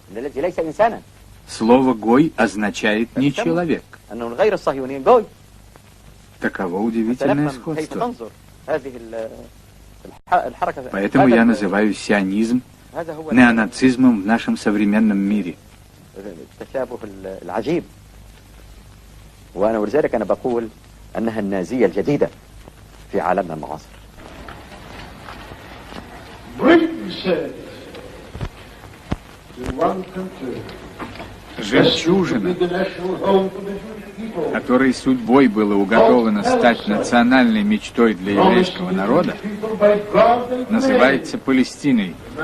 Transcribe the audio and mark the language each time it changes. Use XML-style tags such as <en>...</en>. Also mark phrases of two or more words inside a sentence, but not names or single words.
<ru>Слово «гой» означает «не человек». Таково удивительное сходство. Поэтому я называю сионизм неонацизмом в нашем современном мире.</ru> <ar>ولذلك أنا بقول أنها النازية الجديدة في عالمنا المعاصر.</ar> <ru>Жемчужина, которой судьбой было уготовано стать национальной мечтой для еврейского народа, называется Палестиной.</ru>